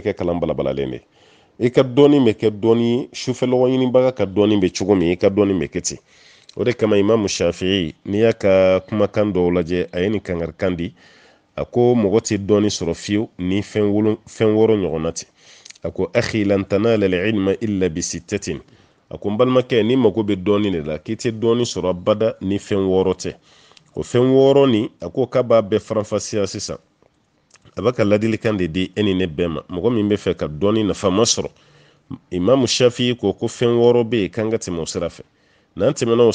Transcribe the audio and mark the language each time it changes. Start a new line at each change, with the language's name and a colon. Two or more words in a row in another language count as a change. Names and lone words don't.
Bambara: kɛ kalan balabalalen de i ka dɔɔni bɛ kɛ dɔɔni sufɛlɔgɔ ɲinibaga ka dɔɔni bɛ cogo min i ka dɔɔni bɛ kɛ ten o de kama imamu shafi'i n'i y'a ka kumakan dɔw lajɛ a ye nin kangarikan di a ko mɔgɔ tɛ dɔɔni sɔrɔ fiyewu ni fɛn wɔɔrɔ ɲɔgɔnna tɛ a ko
Arabic: أخي لن تنال العلم إلا بستة
Bambara: a ko n balimakɛ ni mago bɛ dɔɔni de la k'i tɛ dɔɔni sɔrɔ abada ni fɛn wɔɔrɔ tɛ o fɛn wɔɔrɔ nin a ko k'a b'a bɛɛ faranfasiya sisan a bɛ ka ladilikan de di e ni ne bɛɛ ma mɔgɔ min bɛ fɛ ka dɔɔni nafama sɔrɔ imamu shafi'i ko fɛn wɔɔrɔ bɛ yen k'an ka tɛmɛ o sira fɛ n'an tɛmɛna o